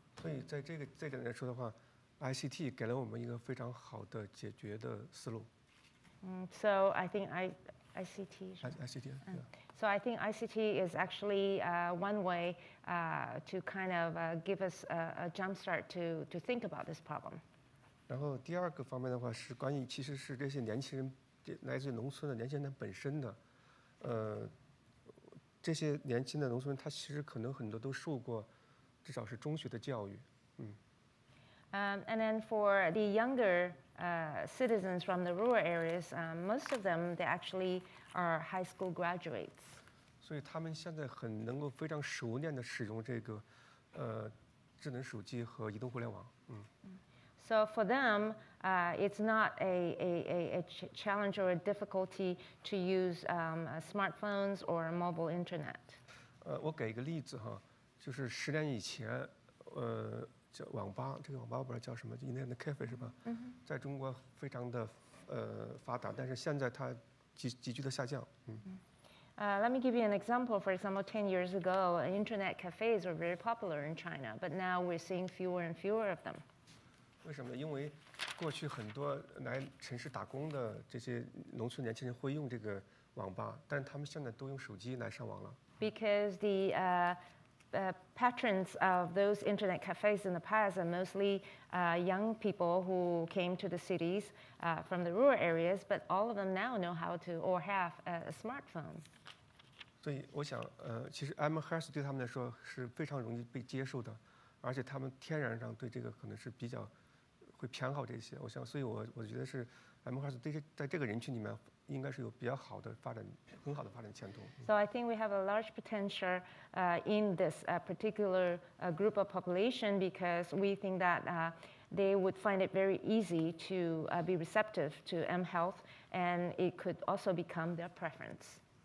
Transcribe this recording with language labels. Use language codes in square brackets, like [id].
[zh] 所以在这点来说的话，ICT 给了我们一个非常好的解决的思路。 [en] So I think ICT. So I think ICT is actually one way to kind of give us a jump start to think about this problem. [zh] 然后第二个方面的话是关于，其实是这些年轻人，来自农村的年轻人本身的，这些年轻的农村人，他其实可能很多都受过，至少是中学的教育。 [en] And then for the younger citizens from the rural areas, most of them, they actually are high school graduates. [zh] 所以他们现在很能够非常熟练的使用这个智能手机和移动互联网。 [en] So for them, it's not a challenge or a difficulty to use smartphones or mobile internet. [zh] 我给一个例子哈，就是10年以前，叫网吧，这个网吧我不知道叫什么， [en] Internet cafe [zh] 是吧？在中国非常的发达，但是现在它急剧的下降。 [en] Let me give you an example. For example, 10 years ago, internet cafes were very popular in China, but now we're seeing fewer and fewer of them. [zh] 为什么？因为过去很多来城市打工的这些农村年轻人会用这个网吧，但他们现在都用手机来上网了。 [en] Because the patrons of those internet cafes in the past are mostly young people who came to the cities from the rural areas, but all of them now know how to or have a smartphone. [zh] 所以我想，其实 mHealth 对他们来说是非常容易被接受的，而且他们天然上对这个可能是比较会偏好这些。我想，所以我觉得是 mHealth 在这个人群里面应该是有比较好的发展，很好的发展前途。 [en] So I think we have a large potential in this particular group of population because we think that they would find it very easy to be receptive to mHealth, and it could also become their preference.